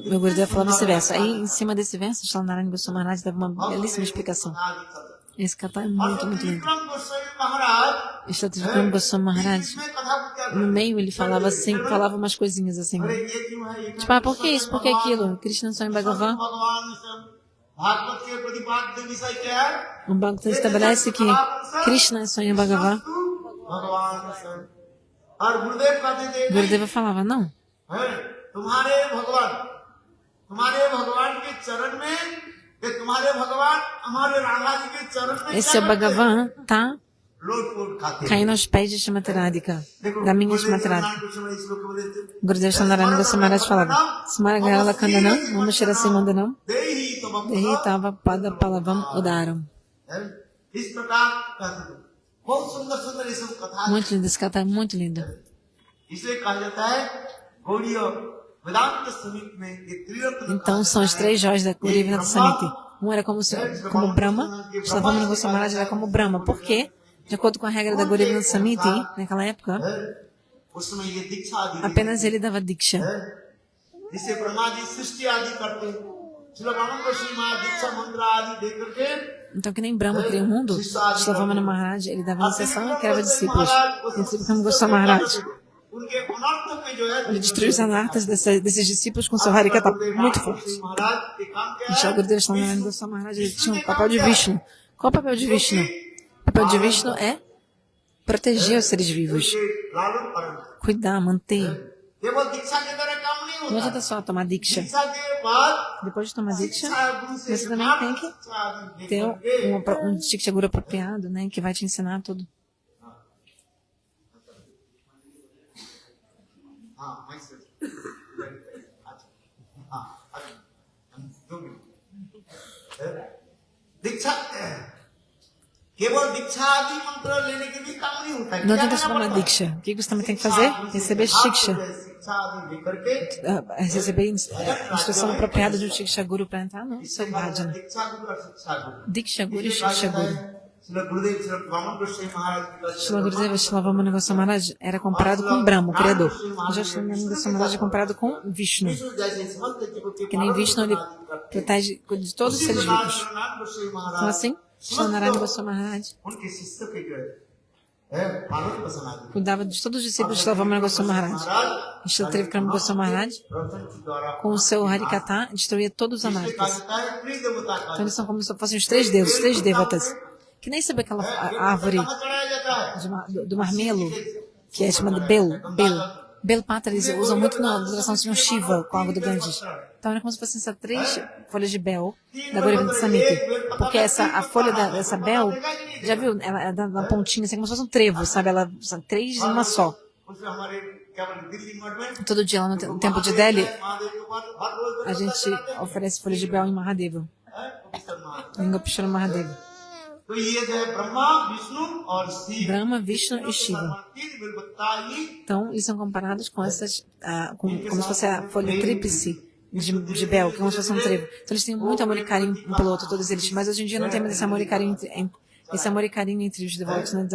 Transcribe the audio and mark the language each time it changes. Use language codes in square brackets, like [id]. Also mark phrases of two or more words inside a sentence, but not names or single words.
[pt] Meu Gurudeva falava esse verso. Aí, em cima desse verso, Srila Narayana Goswami Maharaj dava uma belíssima explicação. Esse kata é muito, muito lindo. त्रिविक्रम गोस्वामी महाराज E Srila Trivikram Goswami Maharaj, [hi] इसमें कथा को क्या [pt] no meio, ele falava assim, falava umas coisinhas assim. [hi] अरे ये क्यों है ये [pt] Tipo, ah, por que isso? Por que aquilo? Krishna Swami Bhagavan. [hi] भगवान से भागवत के प्रतिपाद्य विषय क्या है [pt] O Bhagavatam estabelece que Krishna é Swami Bhagavan. [hi] भगवान से और गुरुदेव कहते थे [pt] Gurudeva falava, não. [hi] है तुम्हारे भगवान के चरण में कि तुम्हारे भगवान हमारे राधा जी के चरण में [pt] Esse é o Bhagavan, tá [hi] लोट खाते हैं। [pt] caindo aos pés de Shrimati Radhika, देखो da minha गुरुदेव Shrimati Radhika. [hi] नारायण कृष्ण इस श्लोक में बोले थे, [pt] Gurudeva Shandarana Goswami Maharaj falava, [sa] स्मरगरल खण्डनम्, मम शिरसि मण्डनम्, देहि तव देहि तव पद पल्लवम् उदारम्. [hi] है। इस प्रकार कहते थे बहुत सुंदर सुंदर ये सब कथा है। [pt] Muito lindo, esse kata é muito lindo. [hi] इसे कहा जाता है गौड़ीय वेदांत समिति में ये त्रिरत्न [pt] Então são os três joias da Gaudiya Vedanta Samiti. Um era como Brahma, Slavamana Goswami Maharaj era como Brahma. Por quê? De acordo com a regra da Gaudiya Vedanta Samiti, naquela época, [hi] है उसमें ये दीक्षा आदि [pt] apenas ele dava Diksha. [hi] है जिसे ब्रह्मा जी सृष्टि आदि करते हैं श्री ब्रह्मन गोस्वामी महाराज दीक्षा मंत्र आदि दे करके [pt] Então, que nem Brahma cria o mundo, Slavamana Maharaj, ele dava iniciação e criava discípulos. Então, como Goswami Maharaj, [hi] उनके अनर्थ में जो है [pt] ele destruiu os anartas desses discípulos com seu Harikata muito forte. [hi] महाराज के काम क्या [pt] E Shri Gurudeva Shandarana Goswami Maharaj, ele tinha o papel de Vishnu. Qual o papel de Vishnu? O papel de Vishnu é proteger os seres vivos, [hi] है लालन पालन [pt] cuidar, manter. [hi] केवल दीक्षा के द्वारा काम नहीं [pt] Não [hi] होता [pt] adianta só tomar Diksha. [hi] दीक्षा के बाद [pt] Depois de tomar Diksha, [hi] शिक्षा गुरु से [pt] você também tem que [hi] शिक्षा आदि [pt] ter [hi] लेकर [pt] um Diksha Guru apropriado, né, que vai te ensinar tudo. [hi] हाँ मैं से हाँ दो मिनट दीक्षा केवल दीक्षा आदि मंत्र लेने के भी काम नहीं होता है [pt] Não [hi] क्या [pt] adianta só [hi] करना [pt] tomar [hi] पड़ता है? [pt] Diksha. O que você também tem que fazer? Receber Shiksha. [hi] शिक्षा आदि लेकर के [pt] Receber instrução apropriada de um Shiksha Guru para entrar no seu bhajana. [hi] दीक्षा गुरु और शिक्षा गुरु [pt] Diksha Guru e Shiksha Guru. श्री गुरुदेव श्री वामन गोस्वामी महाराज Shri Gurudeva Shilavamana Goswami Maharaj era comparado com Brahma, o Criador. Já Shri Goswami Maharaj é comparado com Vishnu. [hi] जैसे समस्त जीवों के [pt] Que nem Vishnu, ele protege de todos os seres vivos. नारायण गोस्वामी Então महाराज assim, Shri Narayana Goswami Maharaj [hi] उनके शिष्य के जो है पालन पोषण आदि [pt] cuidava de todos os discípulos de Shilavamana Goswami Maharaj. E Shri Trivikram Goswami Maharaj, [hi] प्रवचन के द्वारा [pt] com o seu Harikata, destruía todos os [hi] कहा [pt] anartas. [hi] जाता है त्रिदेवता का [pt] Então eles são como se fossem os três deuses, os três devatas. Que nem sabe aquela árvore [hi] कहाँ चढ़ाया जाता है [pt] do marmelo, que é chamada Bel Patra, eles usam muito na adoração do Senhor Shiva com a água do Ganges. Então era como se fossem essas três folhas de Bel da Gaudiya Vedanta Samiti. Porque a folha dessa Bel, já viu? Ela é da pontinha, assim como se fosse um trevo, sabe? Ela são três em uma só. [hi] उसमें हमारे क्या बोले दिल्ली मठ में [pt] Todo dia lá no templo de Delhi, [hi] महादेव के पास हर रोज [pt] a gente oferece folha de Bel em Mahadeva, em Gopishwara Mahadeva. [hi] तो ये जो है ब्रह्मा विष्णु और शिव [pt] Brahma, Vishnu e Shiva. [hi] तीन बेलपत्ता ही [pt] Então, eles são comparados com essas, como se fosse a folha tríplice de Bel, que é como se fosse um trevo. Então, eles têm muito amor e carinho um pelo outro, todos eles. Mas hoje em dia não tem mais esse amor e carinho entre os devotos, né?